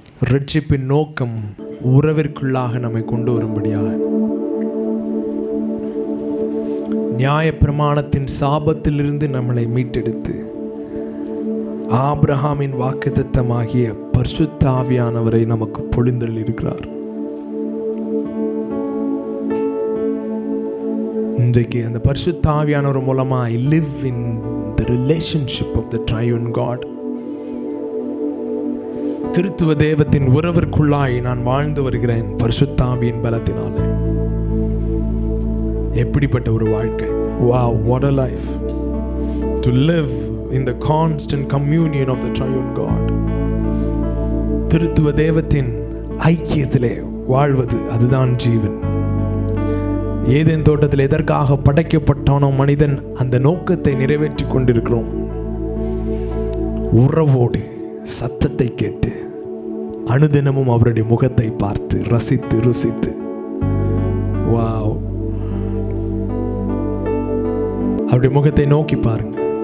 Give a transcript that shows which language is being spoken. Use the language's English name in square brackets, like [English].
[Tamil] ரட்சிப்பின் நோக்கம் உறவிற்குள்ளாக நம்மை கொண்டு வரும்படியாக, நியாயப்பிரமாணத்தின் சாபத்திலிருந்து நம்மளை மீட்டெடுத்து ஆபிரகாமின் வாக்குத்தத்தமாகிய பரிசுத்த ஆவியானவரை நமக்கு பொழிந்தருளி இருக்கிறார். இன்றைக்கு அந்த பரிசுத்த ஆவியானவர் மூலமா [English] I live in the relationship of the triune God. [Tamil] திருத்துவ தேவத்தின் உறவிற்குள்ளாய் நான் வாழ்ந்து வருகிறேன் பரிசுத்த ஆவியின் பலத்தினாலே. எப்படிப்பட்ட ஒரு வாழ்க்கை! [English] Wow, what a life to live in the constant communion of the triune God. [Tamil] திருத்துவ தேவத்தின் ஐக்கியத்திலே வாழ்வது, அதுதான் ஜீவன். ஏதேன் தோட்டத்தில் எதற்காக படைக்கப்பட்டானோ மனிதன், அந்த நோக்கத்தை நிறைவேற்றி கொண்டிருக்கிறோம். உறவோடு சத்தத்தை கேட்டு அனுதினமும் அவருடைய முகத்தை பார்த்து ரசித்து ருசித்து, வாவ், அவருடைய முகத்தை நோக்கி பாருங்க.